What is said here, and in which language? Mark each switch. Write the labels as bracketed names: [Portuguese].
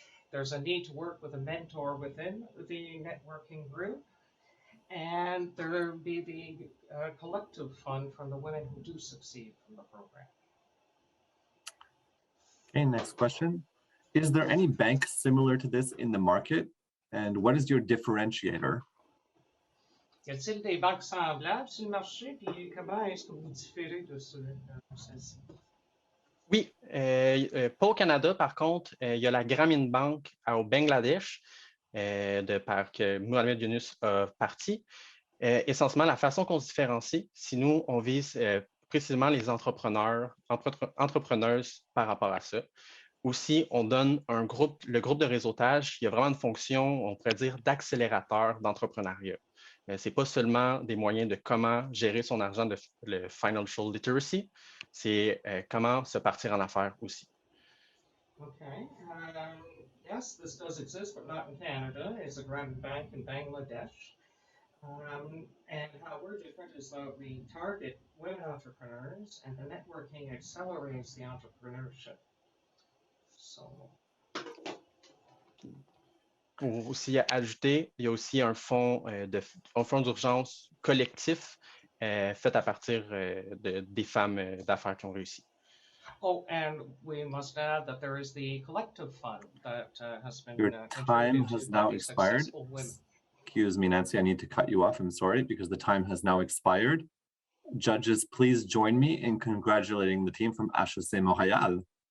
[English] There's a need to work with a mentor within the networking group, and there will be the collective fund from the women who do succeed from the program. Okay, next question. Is there any bank similar to this in the market? And what is your differentiator? [French] Y a-t-il des banques semblables sur le marché? Puis comment est-ce que vous différez de celle-ci? Oui, pas au Canada, par contre, il y a la Grameen Bank au Bangladesh, que Mohamed Yunus a parti. Essentiellement, la façon qu'on se différencie, si nous, on vise précisément les entrepreneuses par rapport à ça. Aussi, on donne le groupe de réseautage, il y a vraiment une fonction, on pourrait dire, d'accélérateur d'entrepreneuriat. C'est pas seulement des moyens de comment gérer son argent, le financial literacy, c'est comment se partir en affaires aussi. [English] Okay. Yes, this does exist, but not in Canada. It's a grand bank in Bangladesh. And how we're different is that we target women entrepreneurs, and the networking accelerates the entrepreneurship. So. [French] Pour aussi ajouter, il y a aussi un fonds d'urgence collectif fait à partir des femmes d'affaires qui ont réussi. [English] Oh, and we must add that there is the collective fund that has been Your time has now expired. Successful women. Excuse me, Nancy, I need to cut you off. I'm sorry, because the time has now expired. Judges, please join me in congratulating the team from HEC Montréal.